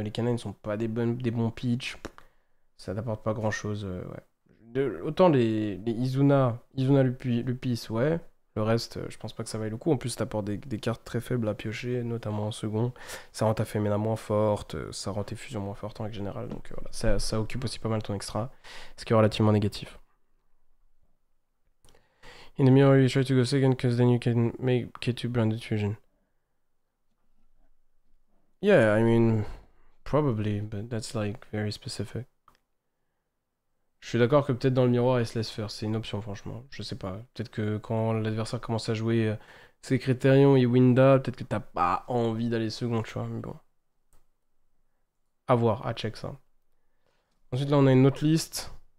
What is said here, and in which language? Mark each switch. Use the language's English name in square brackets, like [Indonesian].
[French] Les canines sont pas des bons pitch. Ça n'apporte pas grand chose. Ouais. Autant les Izuna Lupis, ouais. Le reste, je pense pas que ça vaille le coup. En plus, t'apportes des cartes très faibles à piocher, notamment en second. Ça rend ta Femina moins forte, ça rend tes fusions moins fortes en règle générale. Donc voilà, ça occupe aussi pas mal ton extra, ce qui est relativement négatif. [English] In the mirror, you try to go second, because then you can make K2 branded fusion. Yeah, I mean, probably, but that's like very specific. [French] Je suis d'accord que peut-être dans le miroir, il se laisse faire. C'est une option, franchement. Je sais pas. Peut-être que quand l'adversaire commence à jouer ses Critérion et Winda, peut-être que t'as pas envie d'aller second, tu vois. Mais bon. À voir, à check ça. Ensuite, là, on a une autre liste.